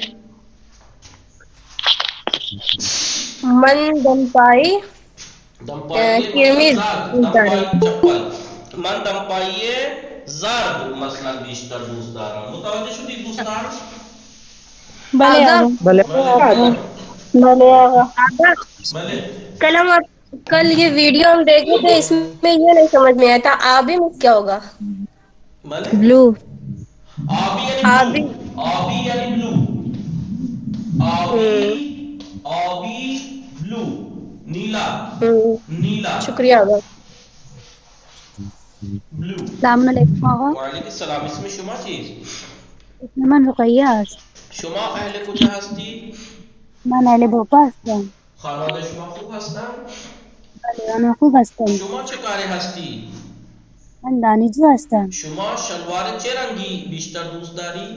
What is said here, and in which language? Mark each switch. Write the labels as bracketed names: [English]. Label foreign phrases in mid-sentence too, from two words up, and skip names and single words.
[Persian] من دمپایی قرمز دوست دارم. چپل. من دمپایی زرد مثلا بیشتر دوست دارم. متوجه شدید دوستان؟ بله آقا. آقا. بله بله آقا. بله [Urdu] کل یہ ویڈیو ہم دیکھے تھے اس میں یہ نہیں سمجھ میں آیا تھا آبی میں کیا ہوگا؟ [Persian] بله بلو. آبی یعنی آبی. بلو. آبی یعنی بلو. آبی بلو نیلا. نیلا. [Urdu] شکریہ آقا. [Persian] بلو. السلام علیکم آقا. وعلیکم السلام. اسم شما چیست؟ اسم من رقیه است. شما اهل کجا هستی؟ من اهل بوپا هستم. خانواده شما خوب هستند؟ بله آنها خوب هستند. شما چه کاره هستی؟ من دانشجو هستم. شما شلوار چه رنگی بیشتر دوست داری؟